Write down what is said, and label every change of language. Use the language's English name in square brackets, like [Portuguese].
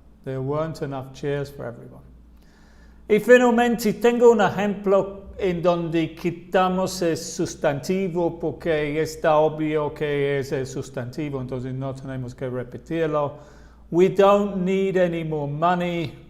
[English] There weren't enough chairs for everyone. [Spanish] Y finalmente tengo un ejemplo en donde quitamos el sustantivo porque está obvio que es el sustantivo, entonces no tenemos que repetirlo. [English] We don't need any more money.